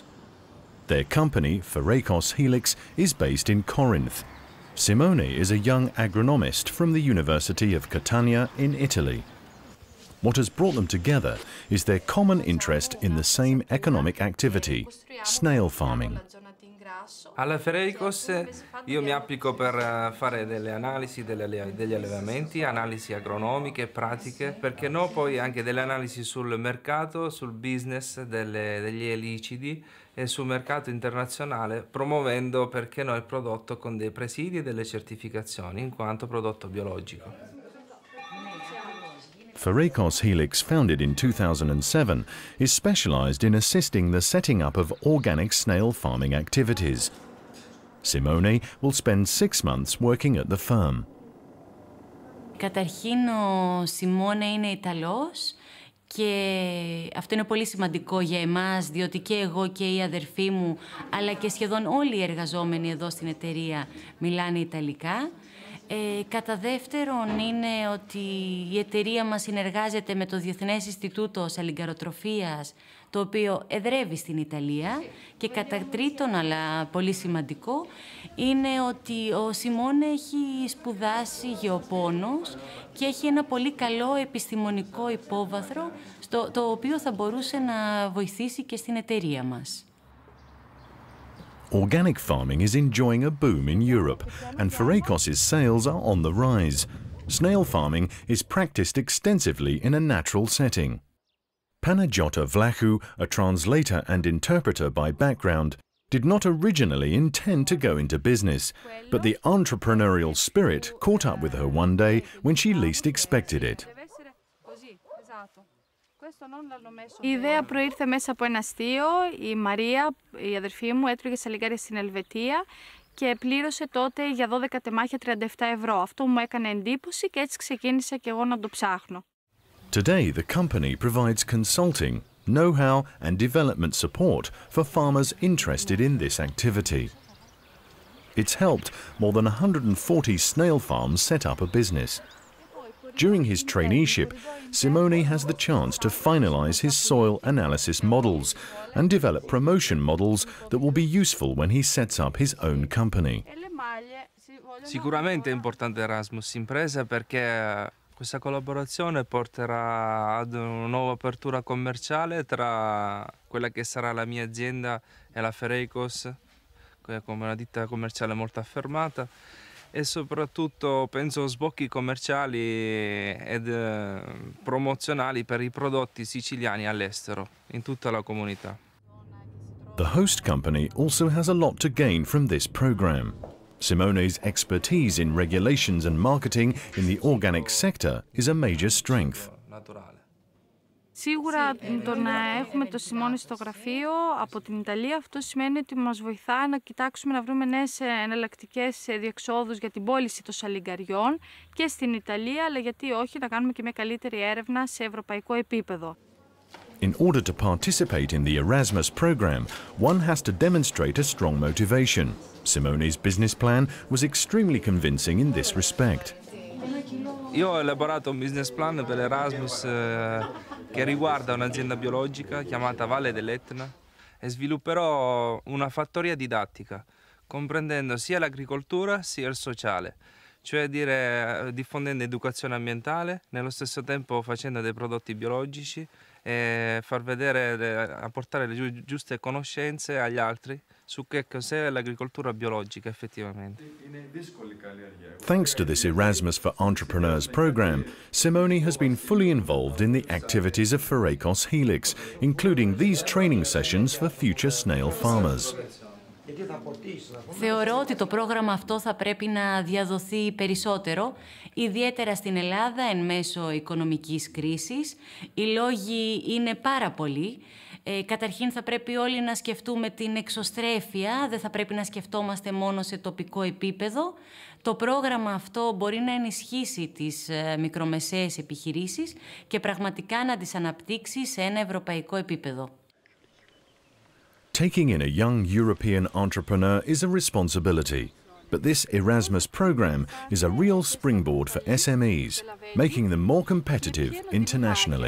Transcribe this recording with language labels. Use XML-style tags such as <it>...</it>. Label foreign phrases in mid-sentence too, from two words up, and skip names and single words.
<en>Their company, Fereikos Helix, is based in Corinth. Simone is a young agronomist from the University of Catania in Italy. What has brought them together is their common interest in the same economic activity, snail farming.</en> <it>Alla Fereikos io mi applico per fare delle analisi degli allevamenti, analisi agronomiche, pratiche, perché no poi anche delle analisi sul mercato, sul business degli elicidi e sul mercato internazionale, promuovendo perché no il prodotto con dei presidi e delle certificazioni in quanto prodotto biologico.</it> <en>Fereikos Helix, founded in 2007, is specialized in assisting the setting up of organic snail farming activities. Simone will spend 6 months working at the firm.</en> <el>Καταρχήν, ο Σιμώνε είναι Ιταλός και αυτό είναι πολύ σημαντικό για εμάς, διότι και εγώ και η αδερφή μου, αλλά και σχεδόν όλοι οι εργαζόμενοι εδώ στην εταιρεία μιλάνε Ιταλικά. Κατά δεύτερον είναι ότι η εταιρεία μας συνεργάζεται με το Διεθνές Ινστιτούτο Σαλιγκαροτροφίας, το οποίο εδρεύει στην Ιταλία. Και κατά τρίτον, αλλά πολύ σημαντικό, είναι ότι ο Σιμών έχει σπουδάσει γεωπόνος και έχει ένα πολύ καλό επιστημονικό υπόβαθρο, το οποίο θα μπορούσε να βοηθήσει και στην εταιρεία μας.</el> <en>Organic farming is enjoying a boom in Europe, and Fereikos' sales are on the rise. Snail farming is practiced extensively in a natural setting. Panayiota Vlachou, a translator and interpreter by background, did not originally intend to go into business, but the entrepreneurial spirit caught up with her one day when she least expected it.</en> <el>Η ιδέα προήρθε μέσα από ένα αστείο. Η Μαρία, η αδερφή μου, έτρωγε σαλιγκάρια στην Ελβετία και πλήρωσε τότε για 12 τεμάχια 37 ευρώ. Αυτό μου έκανε εντύπωση και έτσι ξεκίνησα και εγώ να το ψάχνω.</el> <en>Today, the company provides consulting, know-how and development support for farmers interested in this activity. It's helped more than 140 snail farms set up a business. During his traineeship, Simone has the chance to finalize his soil analysis models and develop promotion models that will be useful when he sets up his own company.</en> <it>Sicuramente è importante Erasmus Impresa perché questa collaborazione porterà ad una nuova apertura commerciale tra quella che sarà la mia azienda e la Fereikos, come una ditta commerciale molto affermata, e soprattutto penso sbocchi commerciali ed promozionali per i prodotti siciliani all'estero, in tutta la comunità.</it> <en>The host company also has a lot to gain from this program. Simone's expertise in regulations and marketing in the organic sector is a major strength.</en> <el>Σίγουρα το να έχουμε το Σιμώνη στο γραφείο από την Ιταλία, αυτό σημαίνει ότι μας βοηθά να κοιτάξουμε να βρούμε νέες εναλλακτικές διεξόδους για την πώληση των σαλιγκαριών και στην Ιταλία, αλλά γιατί όχι να κάνουμε και μια καλύτερη έρευνα σε ευρωπαϊκό επίπεδο.</el> <en>In order to participate in the Erasmus program, one has to demonstrate a strong motivation. Simone's business plan was extremely convincing in this respect.</en> <it>Io ho elaborato un</it> <en>business plan</en> <it>per l'Erasmus che riguarda un'azienda biologica chiamata Valle dell'Etna e svilupperò una fattoria didattica, comprendendo sia l'agricoltura sia il sociale, cioè diffondendo educazione ambientale, nello stesso tempo facendo dei prodotti biologici e far vedere, apportare le giuste conoscenze agli altri su che cos'è l'agricoltura biologica effettivamente.</it> <en>Thanks to this Erasmus for Entrepreneurs program, Simone has been fully involved in the activities of Fereikos Helix, including these training sessions for future snail farmers.</en> <el>Θεωρώ ότι το πρόγραμμα αυτό θα πρέπει να διαδοθεί περισσότερο, ιδιαίτερα στην Ελλάδα εν μέσω οικονομικής κρίσης. Οι λόγοι είναι πάρα πολλοί. Καταρχήν θα πρέπει όλοι να σκεφτούμε την εξωστρέφεια, δεν θα πρέπει να σκεφτόμαστε μόνο σε τοπικό επίπεδο. Το πρόγραμμα αυτό μπορεί να ενισχύσει τις μικρομεσαίες επιχειρήσεις και πραγματικά να τις αναπτύξει σε ένα ευρωπαϊκό επίπεδο.</el> <en>Taking in a young European entrepreneur is a responsibility, but this Erasmus program is a real springboard for SMEs, making them more competitive internationally.</en>